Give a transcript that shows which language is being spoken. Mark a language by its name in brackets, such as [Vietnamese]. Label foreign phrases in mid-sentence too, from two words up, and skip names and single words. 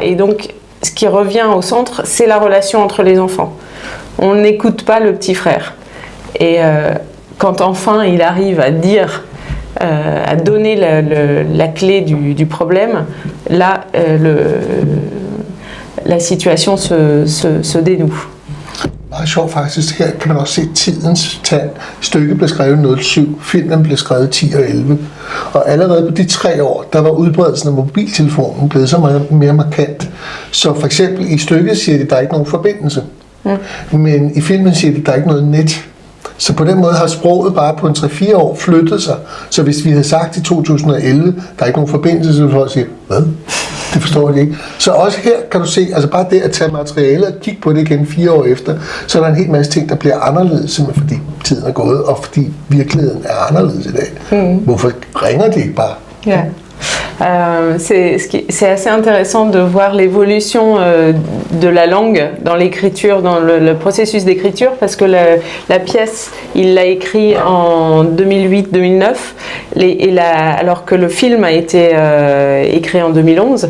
[French] Et donc, ce qui revient au centre, c'est la relation entre les enfants. On n'écoute pas le petit frère. Et quand enfin il arrive à dire à donner la clé du problème, là, la situation se dénoue. [Danish] Meget sjovt faktisk. Her kan man også se tidens tand. Stykket blev skrevet 07, filmen blev skrevet 10 og 11. Og allerede på de 3 år, der var udbredelsen af mobiltelefonen blevet så meget mere markant. Så for eksempel i stykket siger de, at der er ikke nogen forbindelse. Men i filmen siger de, at der er ikke noget net. Så på den måde har sproget bare på en 3-4 år flyttet sig. Så hvis vi havde sagt i 2011, der er ikke nogen forbindelse, så ville folk sige, hvad? Det forstår de ikke. Så også her kan du se, altså bare det at tage materialet og kigge på det igen 4 år efter, så er der en hel masse ting, der bliver anderledes, simpelthen fordi tiden er gået, og fordi virkeligheden er anderledes i dag. Hvorfor ringer de ikke bare? Ja. [French] C'est assez intéressant de voir l'évolution de la langue dans l'écriture, dans le processus d'écriture, parce que la pièce, il l'a écrit en 2008-2009, alors que le film a été écrit en 2011.